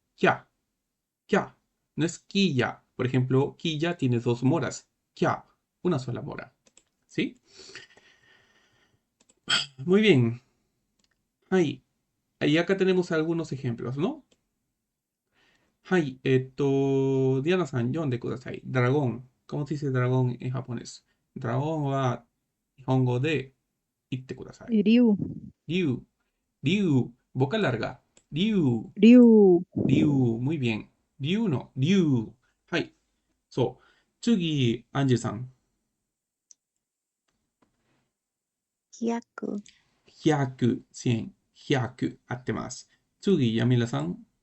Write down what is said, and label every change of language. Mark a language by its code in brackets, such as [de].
[es] Kia, kia. No es ki, ya. Por ejemplo, ki, ya tiene dos moras. Kia, una sola mora. ¿Sí? Muy bien. Ahí. Ahí acá tenemos algunos ejemplos, ¿no? [ja] はい、ディアナさん読んでください。ドラゴン。 [es] ¿Cómo se dice dragón en japonés? [ja] ドラゴンは日本語で言ってください。 Ryu, 竜、竜、 [es] boca larga. [ja] 竜、 Ryu, 竜、 [es] muy bien. [ja] 竜の竜。はい。そう。次、アンジェさん。 100、 100、100、100合ってます。次、ヤミラさん。